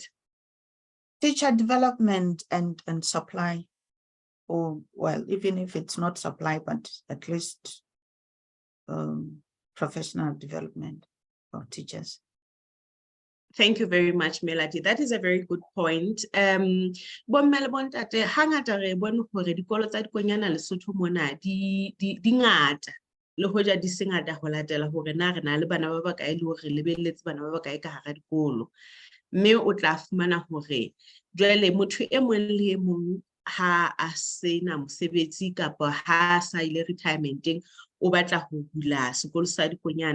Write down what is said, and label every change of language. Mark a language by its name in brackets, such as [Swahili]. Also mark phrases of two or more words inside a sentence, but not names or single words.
[English] Teacher development and supply, or well, even if it's not supply, but at least professional development of teachers. Thank you very much, Melody. That is a very good point. [Southern Sotho] Hangata re bone hore dikolo tsa dikonyana Lesotho mona di ngata le hoja di sengata ho latela hore na re na le bana ba bakae le hore lebelletse bana ba bakae ka hara dikolo. Mme o tla fumana hore jwale motho e mong le e mong ha a sena mosebetsi kapa ha sa ile retirementeng o batla ho bula sekolo sa dikonyana.